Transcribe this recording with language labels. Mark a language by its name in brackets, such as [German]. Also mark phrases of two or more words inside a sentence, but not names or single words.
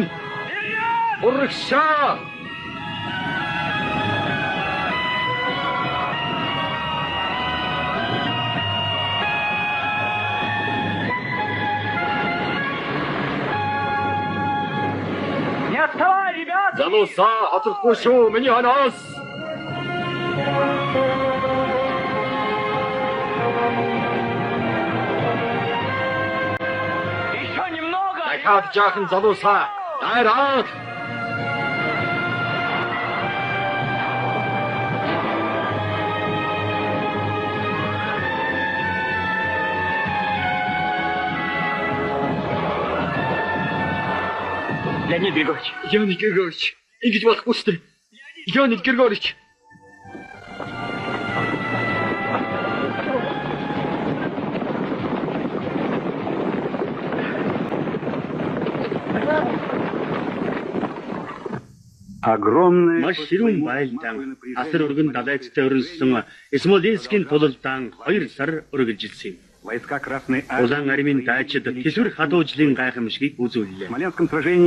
[Mongolian] Урагшаа. [Russian] Не отставай, ребята! [Mongolian] Залуусаа атсархгүй шүү миний ханаас. Дахиад жаахан залуусаа. Дайраад. Леонид Григорьевич. Леонид Григорьевич. Ингэж болохгүй шүү дээ. Леонид Григорьевич. [Russian] Огромное... [Mongolian] Маш ширүүн байлдаан асар өргөн далайцтай өрнөсөн Смоленскийн тулалдаан 2 сар өргөжилсэн юм. [Russian] Войска Красной Армии... [Mongolian] Улаан армийн даачид тэсвэр хадуужлын гайхамшигыг үзүүллээ. [Russian] В Смоленском сражении